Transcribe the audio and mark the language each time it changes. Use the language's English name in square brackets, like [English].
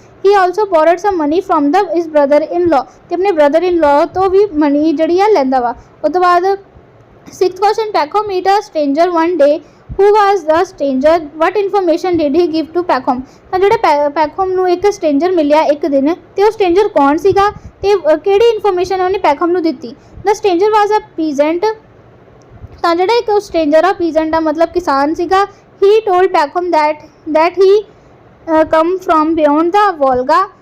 [English] he also borrowed some money from his brother-in-law [Punjabi] ਤੇ ਆਪਣੇ brother-in-law ਤੋਂ ਵੀ ਮਨੀ ਜਿਹੜੀ ਆ ਲੈਂਦਾ ਵਾ। ਉਸ ਤੋਂ ਬਾਅਦ [English] 6th question, Peckham meet a stranger one day. who was the stranger? what information did he give to Peckham? [Punjabi] ਤਾਂ ਜਿਹੜਾ ਪੈਕਹੋਮ ਨੂੰ ਇੱਕ ਸਟ੍ਰੇਂਜਰ ਮਿਲਿਆ ਇੱਕ ਦਿਨ ਤੇ ਉਹ ਸਟ੍ਰੇਂਜਰ ਕੌਣ ਸੀਗਾ ਤੇ ਕਿਹੜੀ ਇਨਫੋਰਮੇਸ਼ਨ ਉਹਨੇ ਪੈਕਹਮ ਨੂੰ ਦਿੱਤੀ? [English] the stranger was a peasant. [Punjabi] ਤਾਂ ਜਿਹੜਾ ਇੱਕ ਸਟ੍ਰੇਂਜਰ ਆ ਪੀਜ਼ੈਂਟ ਆ ਮਤਲਬ ਕਿਸਾਨ ਸੀਗਾ। [English] he told Peckham that he come from beyond the Volga.